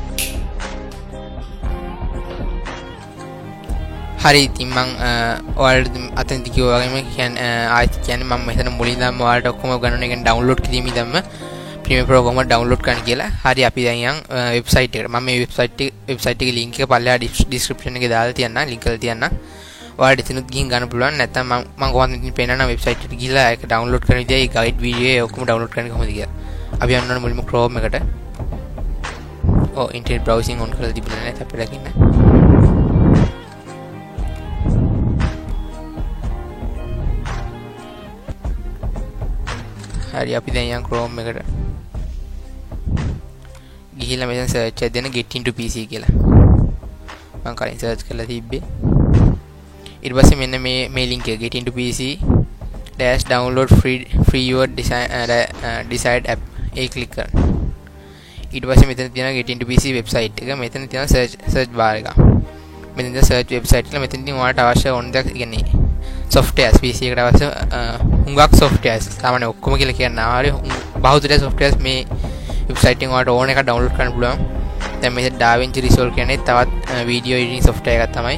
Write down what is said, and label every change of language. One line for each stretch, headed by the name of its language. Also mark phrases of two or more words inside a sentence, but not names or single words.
Sinhala: හරි ඉතින් මම ඔයාලට අතෙන්දි කිව්වා වගේම කියන්නේ ආයෙත් කියන්නේ මම මෙතන මුලින් ඉඳන්ම ඔයාලට ඔක්කොම ගණන් එකෙන් download කිරීම ඉඳන්ම Premiere Pro කොහොමද download කරන්න කියලා. හරි අපි දැන් යන් website එකට. මම මේ website එකේ link එක පල්ලෙහා description එකේ දාලා තියන්නම් link කරලා තියන්නම්. ඔයාලට ඉතිනුත් ගිහින් ගන්න පුළුවන්. නැත්නම් මම කොහොමද ඉතින් පේනනම් website එකට ගිහලා ඒක download කරන විදිහයි
English: guide video
Sinhala: එක ඔක්කොම download කරන්න කොහොමද කියලා. අපි යන්න ඕනේ මුලින්ම Chrome එකට.
English: internet browsing on
Sinhala: කරලා තිබුණේ නැහැ අපිට දකින්න. හරි අපි දැන් යන් Chrome එකට ගිහිල්ලා මෙතන search එක දෙන්න get into PC කියලා. මම කලින් search කරලා තිබ්බේ. ඊට පස්සේ මෙන්න මේ link එක
English: get into PC dash download free your desired app
Sinhala: ඒ click කරන්න. ඊට පස්සේ මෙතන තියෙනවා get into PC website එක. මෙතන තියෙනවා
English: search bar
Sinhala: එක. මෙතන තියෙන
English: search website
Sinhala: එක. මෙතන තියෙන ඔයාලට අවශ්‍ය ඕන දෙයක් කියන්නේ softwares PC එකට අවශ්‍ය හුඟක් softwares සාමාන්‍ය ඔක්කොම කියලා කියන්න ආරි බහුතරය softwares මේ website එකෙන් ඔයාලට ඕන එකක් download කරන්න පුළුවන්. දැන් මේ DaVinci Resolve කියන්නේ තවත්
English: video editing software
Sinhala: එකක් තමයි.